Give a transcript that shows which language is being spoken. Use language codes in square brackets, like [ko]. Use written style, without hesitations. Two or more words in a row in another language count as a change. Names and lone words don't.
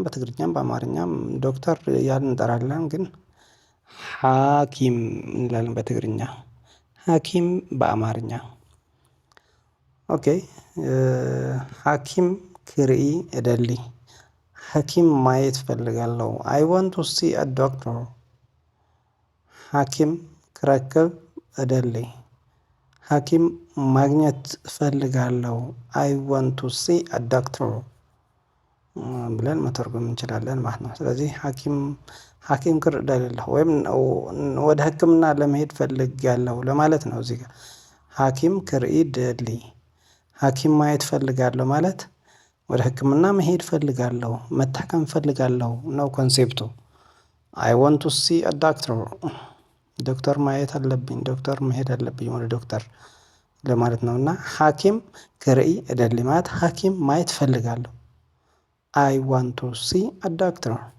[am] በትግርኛም በአማርኛም ዶክተር እያልን እንጠራለን። ግን ሐኪም እንላለን በትግርኛ፣ ሐኪም በአማርኛ። ኦኬ [ti] ሐኪም ክርኢ እደሊ፣ [am] ሐኪም ማየት እፈልጋለሁ። [en] I want to see a doctor። [ti] ሐኪም ክረክብ እደሊ፣ [am] ሐኪም ማግኘት እፈልጋለሁ። [en] I want to see a doctor [am] ብለን መተርጎም እንችላለን ማለት ነው። ስለዚህ ሐኪም ክር እደልለሁ ወይም ወደ ሕክምና ለመሄድ ፈልጋለሁ ለማለት ነው። እዚህ ጋር [ti] ሐኪም ክርኢ [am] ደሊ፣ ሐኪም ማየት ፈልጋለሁ ማለት ወደ ሕክምና መሄድ ፈልጋለሁ፣ መታከም ፈልጋለሁ ነው ኮንሴፕቱ። [en] I want to see a doctor፣ [am] ዶክተር ማየት አለብኝ፣ ዶክተር መሄድ አለብኝ ወደ ዶክተር ለማለት ነው። እና [ti] ሐኪም ክርኢ እደሊ [am] ማለት ሐኪም ማየት ፈልጋለሁ። [en] I want to see a doctor።